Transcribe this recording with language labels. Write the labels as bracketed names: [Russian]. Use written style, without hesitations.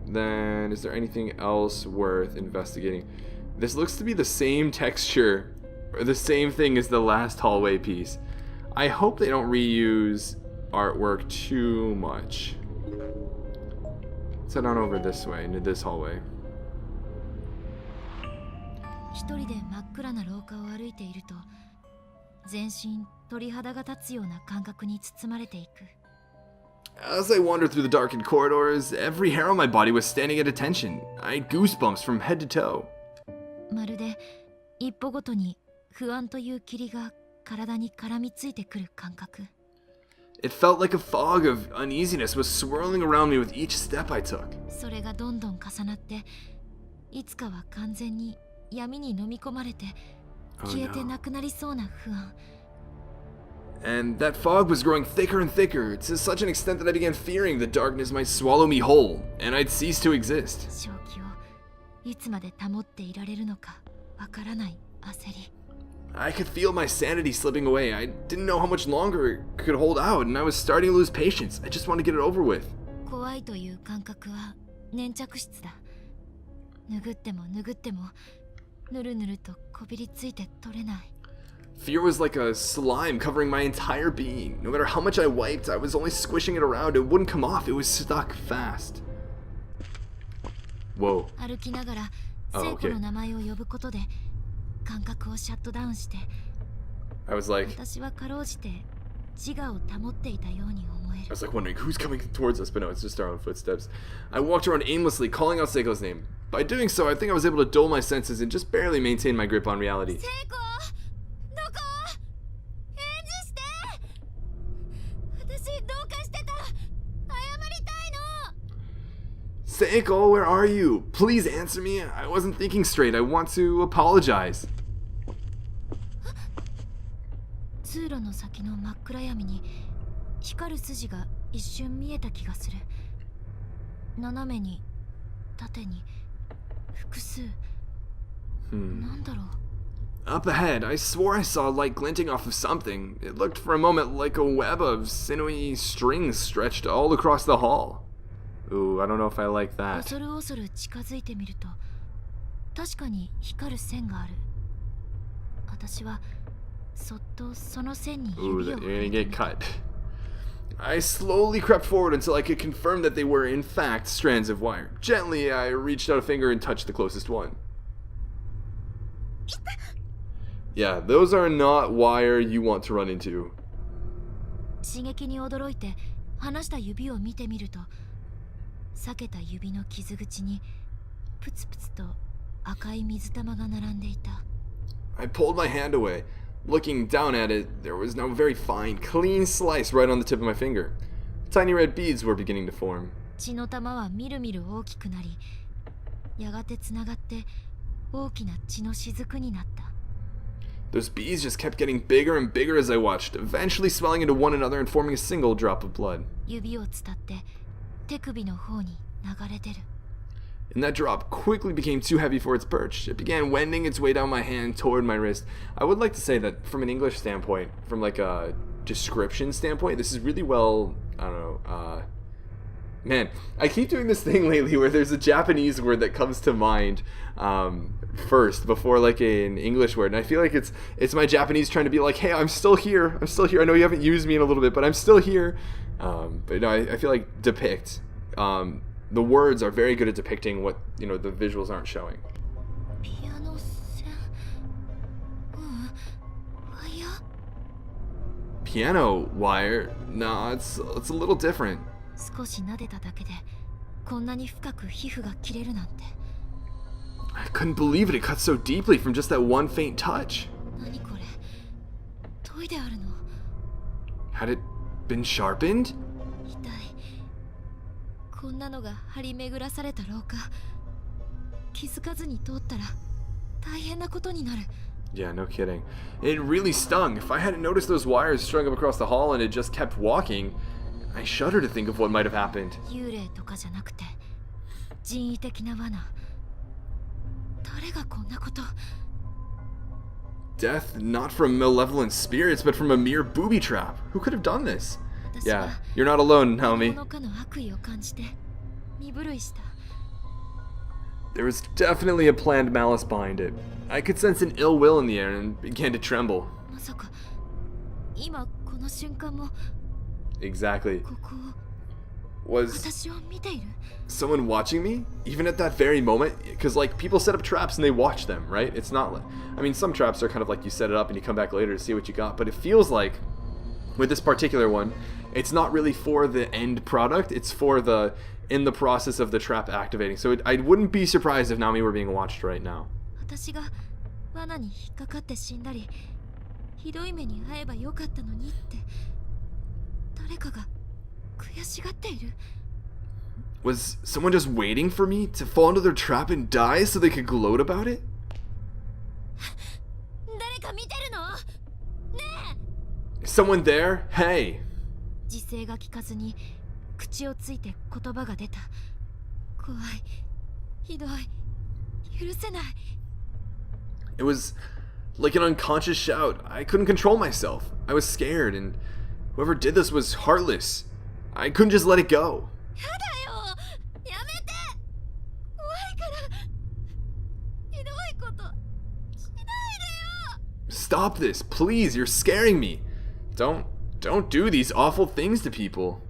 [English] Then, is there anything else worth investigating? This looks to be the same texture, or the same thing as the last hallway piece. I hope they don't reuse artwork too much. Let's head on over this way, into this hallway. [Japanese] 一人で真っ暗な廊下を歩いていると全身鳥肌が立つような感覚に包まれていく。 [English] As I wandered through the darkened corridors, every hair on my body was standing at attention. I had goosebumps from head to toe. [Japanese] まるで一歩ごとに不安という霧が体に絡みついてくる感覚。 [English] It felt like a fog of uneasiness was swirling around me with each step I took. [Japanese] それがどんどん重なっていつかは完全に闇に飲み込まれて消えてなくなりそうな不安。 [English] And that fog was growing thicker and thicker, to such an extent that I began fearing the darkness might swallow me whole, and I'd cease to exist. [Japanese] 正気をいつまで保っていられるのかわからない焦り。 [English] I could feel my sanity slipping away. I didn't know how much longer it could hold out, and I was starting to lose patience. I just wanted to get it over with. [Japanese] 怖いという感覚は粘着質だ。拭っても拭ってもぬるぬるとこびりついて取れない。 [English] Fear was like a slime covering my entire being. No matter how much I wiped, I was only squishing it around. It wouldn't come off. It was stuck fast. Whoa. [Japanese] 歩きながら聖子の名前を呼ぶことで感覚をシャットダウンして [English] I was like [Japanese] 私はかろうじて自我を保っていたように思え [English] I [Japanese] る。 [English] was like wondering who's coming towards us, but no, it's just our own footsteps. I walked around aimlessly, calling out Seiko's name. By doing so, I think I was able to dull my senses and just barely maintain my grip on reality. [Japanese] 聖子どこ？返事して！私どうかしてたら謝りたいの。 [English] Seiko, where are you? Please answer me. I wasn't thinking straight. I want to apologize. [Japanese] 通路の先の真っ暗闇に光る筋が一瞬見えた気がする。斜めに縦に複数。なんだろう。 [English] Up ahead, I swore I saw light glinting off of something. It looked for a moment like a web of sinewy strings stretched all across the hall. Ooh, I don't know if I like that. [Japanese] 恐る恐る近づいてみると確かに光る線がある。私はそっとその線に [English] Ooh, [Japanese] 指を [English] you're gonna get cut. I slowly crept forward until I could confirm that they were in fact strands of wire. Gently, I reached out a finger and touched the closest one. Yeah, those are not wire you want to run into. [Japanese] 刺激に驚いて離した指を見てみると、裂けた指の傷口にプツプツと赤い水玉が並んでいた。 [English] I pulled my hand away. Looking down at it, there was now a very fine, clean slice right on the tip of my finger. Tiny red beads were beginning to form. [Japanese] 血の玉はみるみる大きくなり、やがてつながって大きな血の雫になった。 [English] Those beads just kept getting bigger and bigger as I watched, eventually swelling into one another and forming a single drop of blood. [Japanese] 指を伝って手首の方に流れ出る。 [English] And that drop quickly became too heavy for its perch. It began wending its way down my hand toward my wrist. I would like to say that from an English standpoint, from like a description standpoint, this is really well, I don't know, man, I keep doing this thing lately where there's a Japanese word that comes to mind first before like an English word, and I feel like it's my Japanese trying to be like, hey, I'm still here. I know you haven't used me in a little bit, but I'm still here. But no, I feel like depict. The words are very good at depicting what, you know, the visuals aren't showing. [Japanese] ピアノ線、ワイヤー。 [English] Piano wire? No, it's a little different. [Japanese] 少し撫でただけでこんなに深く皮膚が切れるなんて。 [English] I couldn't believe it. It cut so deeply from just that one faint touch. [Japanese] 何これ、研いであるの。 [English] Had it been sharpened? [Japanese] 痛い。こんなのが張り巡らされた廊下、気づかずに通ったら大変なことになる。 [English] Yeah, no kidding. It really stung. If I hadn't noticed those wires strung up across the hall and had just kept walking, I shudder to think of what might have happened. [Japanese] 幽霊とかじゃなくて人為的な罠。誰がこんなこと。 [English] Death not from malevolent spirits, but from a mere booby trap. Who could have done this? Yeah, you're not alone, Naomi. [Japanese] 何かの悪意を感じて身震いした。 [English] There was definitely a planned malice behind it. I could sense an ill will in the air and began to tremble. [Japanese] まさか今この瞬間も [English] Exactly. [Japanese] ここを [English] Was [Japanese] 私を見ている。 [English] someone watching me? Even at that very moment? Because, like, people set up traps and they watch them, right? It's not like... I mean, some traps are kind of like you set it up and you come back later to see what you got, but it feels like, with this particular one, it's not really for the end product, it's for the... in the process of the trap activating. So I wouldn't be surprised if Naomi were being watched right now. [Japanese] 私が罠に引っかかって死んだり、ひどい目に遭えばよかったのにって誰かが悔しがっている。 [English] Was someone just waiting for me to fall into their trap and die so they could gloat about it? [Japanese] 誰か見てるの？ねえ。 [English] Is someone there? Hey! [Japanese] 時勢が聞かずに口をついて言葉が出た。怖い、ひどい、許せない。 [English] It was like an unconscious shout. I couldn't control myself. I was scared, and whoever did this was heartless. I couldn't just let it go. [Japanese] やだよ、やめて。怖いから。ひどいことしないでよ。 [English] Stop this, please. You're scaring me. Don't do these awful things to people.